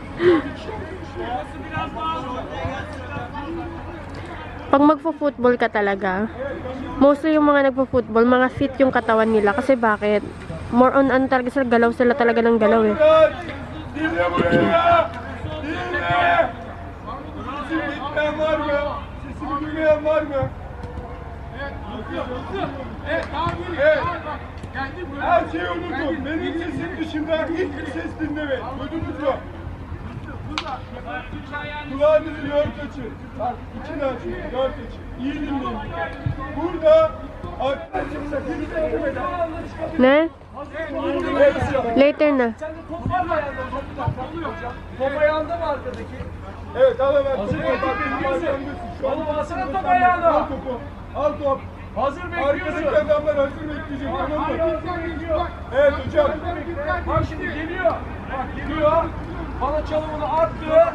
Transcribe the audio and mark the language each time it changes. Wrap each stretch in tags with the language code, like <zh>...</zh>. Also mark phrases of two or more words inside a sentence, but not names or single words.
<tl>Pag magfo-football ka talaga, mostly yung mga nagfo-football, mga fit yung katawan nila. Kasi bakit?</tl> <en>More on</en> <tl>ano talaga sila, galaw sila talaga ng galaw eh.</tl> <tr>Dinle buraya! Dinle! Sesimi gitmeyen var mı? Sesimi duymayan var mı? Evet, her şeyi unutun. Benim sesim dışında hiçbir ses dinlemeyin. Duydunuz mu? Kulağınızı dört açın. Bak, içini açın, dört açın. İyi dinleyin. Burada arkadaşlar Ne?</tr> <tl>Later na.</tl> <tr>Top ayağında mı arkadaki? evet, al hemen Hazır topu. Bak, bekliyorsun. şu an Oğlum alsana top Al ayağına. topu. Al top. Hazır Arkadaki bekliyorsun. adamlar hazır bekleyecek, tamam mı? Evet hocam. Bak şimdi geliyor. Bak geliyor. Bana çalımını attı.</tr>